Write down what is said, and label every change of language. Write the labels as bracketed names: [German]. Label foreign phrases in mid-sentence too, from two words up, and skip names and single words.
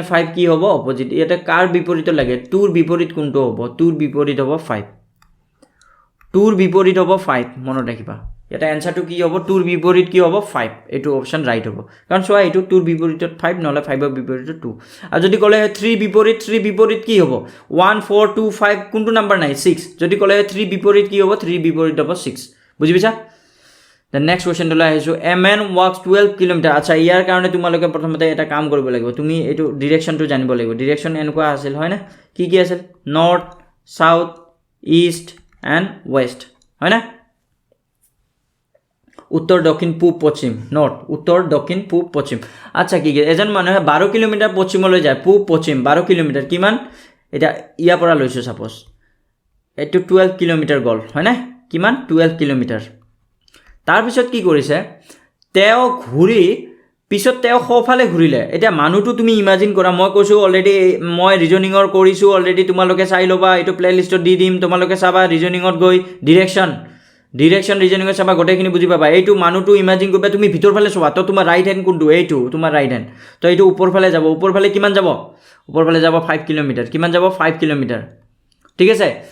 [Assamese] 5 কি হ'ব অপজিট ইয়াতে কাৰ বিপৰীত লাগে 2 ৰ বিপৰীত কোনটো হ'ব 2 ৰ বিপৰীত হ'ব 5 2 ৰ বিপৰীত হ'ব 5 মনত ৰাখিবা ইয়াতে এনসাৰটো কি হ'ব 2 ৰ বিপৰীত কি হ'ব 5 এইটো [English] option right [Assamese] হ'ব কাৰণ চোৱা এইটো 2 ৰ বিপৰীতত 5 নহলে 5 ৰ বিপৰীতত 2 আৰু যদি কলে 3 বিপৰীত কি হ'ব 1 4 2 5 কোনটো নাম্বাৰ নাই 6 যদি কলে 3 বিপৰীত কি হ'ব 3 বিপৰীত হ'ব 6 বুজি পাইছা [English] The next question to [Assamese] আহিছো [English] a man walks 12 km [Assamese] আচ্ছা ইয়াৰ কাৰণে তোমালোকে প্ৰথমতে এটা কাম কৰিব লাগিব তুমি এটো ডাইৰেকশনটো জানিব লাগিব ডাইৰেকশন এনেকুৱা আছিল হয় না কি আছিল [English] north south east and west [Assamese] হয় না উত্তৰ দক্ষিণ পূব পশ্চিম নৰ্থ উত্তৰ দক্ষিণ পূব পশ্চিম আচ্ছা কি এজন মানুহে 12 কিলোমিটাৰ পশ্চিমলৈ যায় পূব পশ্চিম 12 কিলোমিটাৰ কিমান এটা ইয়া পৰা লৈছো সাপোজ এটো 12 কিলোমিটাৰ গল হয় না কিমান 12 কিলোমিটাৰ তাৰ পিছত কি কৰিছে তেও ঘুৰি পিছত তেও খফালে ঘুৰিলে এটা মানুহটো তুমি ইমাজিন কৰা মই কৈছো অলৰেডি মই ৰিজনিংৰ কৰিছো অলৰেডি তোমালোকে চাই লবা এটো প্লেলিষ্টত দি দিম তোমালোকে চাবা ৰিজনিংত গৈ ডাইৰেকশন ৰিজনিংত চাবা গোটেইখিনি বুজি পাবা এইটো মানুহটো ইমাজিন কৰিবা তুমি ভিতৰ ফালে চোৱা তো তোমাৰ [English] right hand [Assamese] কোনটো এইটো তোমাৰ [English] right hand [Assamese] তো এইটো ওপৰ ফালে যাব ওপৰ ফালে কিমান যাব ওপৰ ফালে যাব 5 কিলোমিটাৰ কিমান যাব 5 কিলোমিটাৰ ঠিক আছে